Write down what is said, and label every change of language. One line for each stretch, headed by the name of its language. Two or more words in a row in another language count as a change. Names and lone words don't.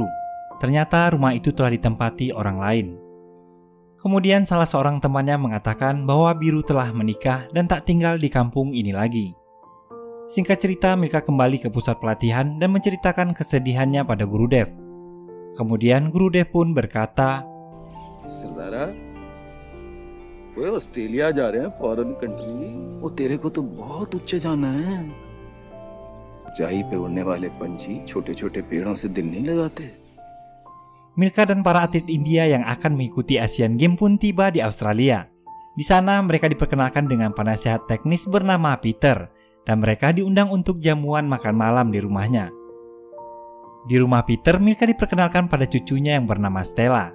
Indonesian: Ternyata rumah itu telah ditempati orang lain. Kemudian salah seorang temannya mengatakan bahwa biru telah menikah dan tak tinggal di kampung ini lagi. Singkat cerita, Milka kembali ke pusat pelatihan dan menceritakan kesedihannya pada Gurudev. Kemudian Gurudev pun berkata,
Hindi: सरदारा, वो ऑस्ट्रेलिया जा रहे हैं
English: foreign country.
Hindi: वो तेरे को तो बहुत ऊंचे जाना है। ऊंचाई पे उड़ने वाले पंछी छोटे-छोटे पेड़ों से दिल नहीं लगाते।
Indonesian: Milka dan para atlet India yang akan mengikuti Asian Games pun tiba di Australia. Di sana mereka diperkenalkan dengan penasehat teknis bernama Peter. Dan mereka diundang untuk jamuan makan malam di rumahnya. Di rumah Peter, Milka diperkenalkan pada cucunya yang bernama Stella.